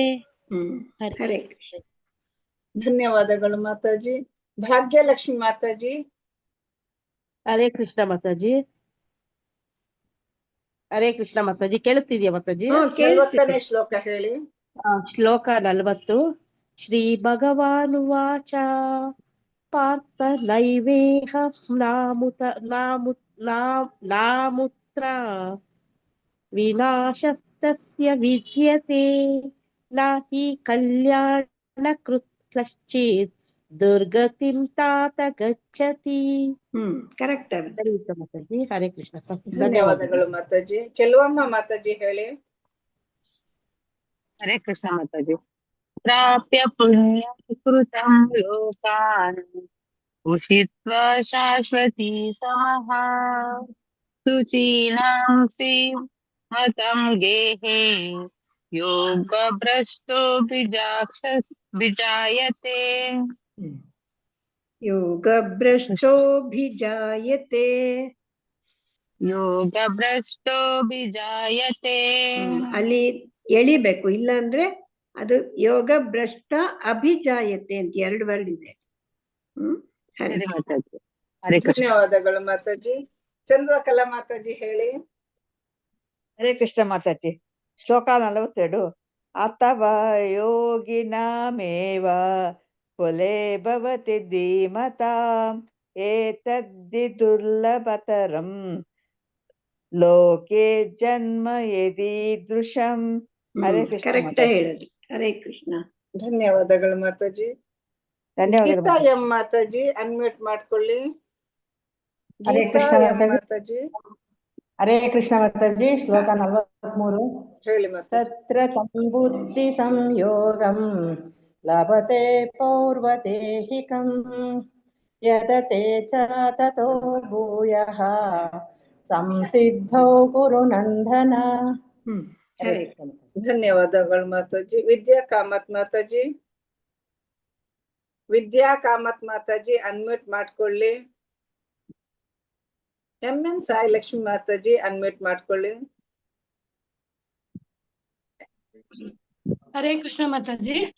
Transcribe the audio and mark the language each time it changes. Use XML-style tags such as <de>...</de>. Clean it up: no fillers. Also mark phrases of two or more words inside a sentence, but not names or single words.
<kn>ಹರೇ ಕೃಷ್ಣ. ಧನ್ಯವಾದಗಳು ಮಾತಾಜಿ. ಭಾಗ್ಯಲಕ್ಷ್ಮಿ ಮಾತಾಜಿ. ಹರೇ ಕೃಷ್ಣ ಮಾತಾಜಿ. ಹರೇ ಕೃಷ್ಣ ಮಾತಾಜಿ. ಕೇಳುತ್ತಿದ್ಯಾ ಮಾತಾಜಿ? 40ನೇ ಶ್ಲೋಕ ಹೇಳಿ. ಶ್ಲೋಕ 40.</kn> <sa>ಶ್ರೀ ಭಗವಾನುವಾಚ ಪಾರ್ಥ ನೈವೇಹ ನಾಮುತ್ರ ವಿನಾಶಸ್ತಸ್ಯ ವಿದ್ಯತೆ ನಾಹಿ ಕಲ್ಯಾಣಕೃತ್ ಕಶ್ಚಿತ್ ದುರ್ಗತಿಂ ತಾತ ಗಚ್ಚತಿ.</sa> <kn>ಕರೆಕ್ಟ್ ಮಾತಾಜಿ. ಹರೇ ಕೃಷ್ಣ. ಧನ್ಯವಾದಗಳು ಮಾತಾಜಿ. ಚೆಲುವಮ್ಮ ಮಾತಾಜಿ ಹೇಳಿ. ಹರೇ ಕೃಷ್ಣ ಮಾತಾಜಿ.</kn> <sa>ಪ್ರಾಪ್ಯ ಪುಣ್ಯ ಕೃತಂ ಲೋಕಾನ್ ಉಷಿತ್ವಾ ಶಾಶ್ವತಿ ಸಮಃ ಶುಚೀನಾಂ ಶ್ರೀಮತಂ ಗೇಹೇ ಯೋಗ ಭ್ರಷ್ಟೋ ಬಿಜಾಯತೆ. ಯೋಗ ಭ್ರಷ್ಟೋಭಿಜಾಯತೆ. ಯೋಗ ಭ್ರಷ್ಟೋ ಬಿಜಾಯತೆ.</sa> <kn>ಅಲ್ಲಿ ಎಳಿಬೇಕು, ಇಲ್ಲಾಂದ್ರೆ ಅದು ಯೋಗ ಭ್ರಷ್ಟ ಅಭಿಜಾಯತೆ ಅಂತ 2 ವರ್ಡ್ ಇದೆ. ಧನ್ಯವಾದಗಳು ಮಾತಾಜಿ. ಚಂದ್ರಕಲಾ ಮಾತಾಜಿ ಹೇಳಿ. ಹರೇ ಕೃಷ್ಣ ಮಾತಾಜಿ. ಶ್ಲೋಕ 42.</kn> <sa>ಅಥವಾ ಯೋಗಿನಾಮೇವ ಕುಲೇ ಭವತಿ ಧೀಮತಾಂ ಏತದ್ದಿ ದುರ್ಲಭತರಂ ಲೋಕೆ ಜನ್ಮ ಯದೀದೃಶಂ.</sa> <kn>ಹರೇ ಕೃಷ್ಣ. ಕರೆಕ್ಟ್ ಹೇಳೋದು. ಹರೇ ಕೃಷ್ಣ. ಧನ್ಯವಾದಗಳು ಮಾತಾಜಿ. ಗೀತಾ ಎಂ ಮಾತಾಜಿ ಅನ್ಮ್ಯೂಟ್ ಮಾಡ್ಕೊಳ್ಳಿ. ಹರೇ ಗೀತಾ ಕೃಷ್ಣ ಎಂ ಮಾತಾಜಿ. ಹರೇ ಕೃಷ್ಣ ಮಾತಾಜಿ. ಶ್ಲೋಕ 43. ಹೇಳಿ ಮಾತಾಜಿ.</kn> <sa>ತತ್ರ ತಂ ಬುದ್ಧಿ ಸಂಯೋಗಂ ಲಭತೆ ಪೌರ್ವದೇಹಿಕಂ ಯದತೆ ಚ ತತೋ ಭೂಯಃ ಸಂಸಿದ್ಧೌ ಕುರು ನಂದನ.</sa> <kn>ಹರೇ ಕೃಷ್ಣ. ಧನ್ಯವಾದಗಳು ಮಾತಾಜಿ. ವಿದ್ಯಾ ಕಾಮತ್ ಮಾತಾಜಿ, ವಿದ್ಯಾ ಕಾಮತ್ ಮಾತಾಜಿ ಅನ್ಮ್ಯೂಟ್ ಮಾಡ್ಕೊಳ್ಳಿ. ಎನ್ ಸಾಯಿ ಲಕ್ಷ್ಮಿ ಮಾತಾಜಿ ಅನ್ಮ್ಯೂಟ್ ಮಾಡ್ಕೊಳ್ಳಿ. ಹರೇ ಕೃಷ್ಣ ಮಾತಾಜಿ.</kn>